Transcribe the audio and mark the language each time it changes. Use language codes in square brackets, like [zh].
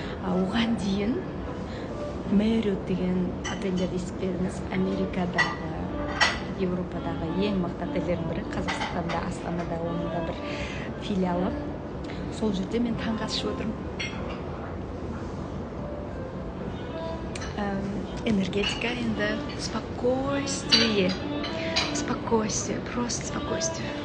[kk] Оған дейін Marriott деген отельдерді естіп едіңіз. Америкадағы, Европадағы ең мықты отельдердің бірі, Қазақстанда, Астанада, оның да бір филиалы. Сол жерде мен таңғы ас ішіп отырмын. [ru] Энергетика енді спокойствие. Спокойствие, просто спокойствие.